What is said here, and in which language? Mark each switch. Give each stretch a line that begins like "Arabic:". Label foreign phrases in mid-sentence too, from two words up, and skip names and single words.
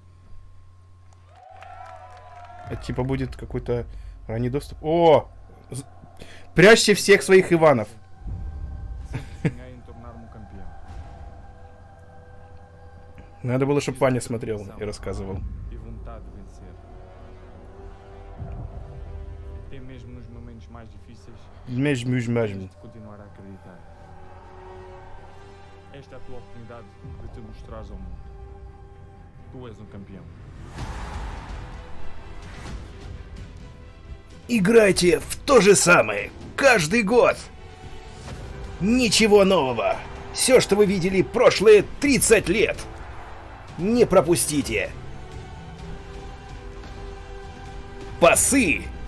Russian: Это типа будет какой-то ранний доступ. О! Прячьте всех своих Иванов. Надо было, чтобы Ваня смотрел и рассказывал.
Portuguese: Esta é a tua oportunidade de te mostrares ao mundo. Tu és um campeão.
Russian: Играйте в то же самое каждый год. Ничего нового. Все, что вы видели прошлые 30 лет. Не пропустите. Пасы.